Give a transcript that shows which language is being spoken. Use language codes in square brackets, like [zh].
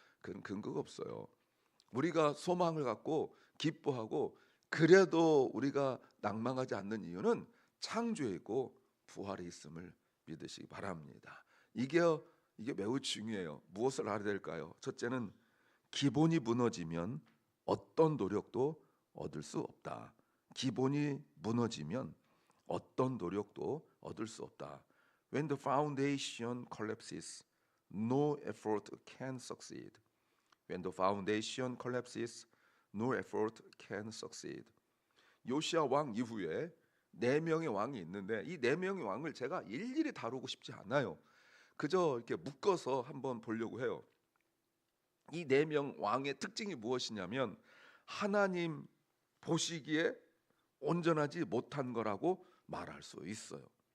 [ko] 그런 근거가 없어요. 우리가 소망을 갖고 기뻐하고 그래도 우리가 낭망하지 않는 이유는 창조에 있고 부활에 있음을 믿으시기 바랍니다. 이게 매우 중요해요. 무엇을 알아야 될까요? 첫째는 기본이 무너지면 어떤 노력도 얻을 수 없다. 기본이 무너지면 어떤 노력도 얻을 수 없다. [en] When the foundation collapses, no effort can succeed. When the foundation collapses, no effort can succeed. [ko] 요시아 왕 이후에 네 명의 왕이 있는데 이 네 명의 왕을 제가 일일이 다루고 싶지 않아요. 그저 이렇게 묶어서 한번 보려고 해요. 이 네 명 왕의 특징이 무엇이냐면 하나님 보시기에 온전하지 못한 거라고 말할 수 있어요.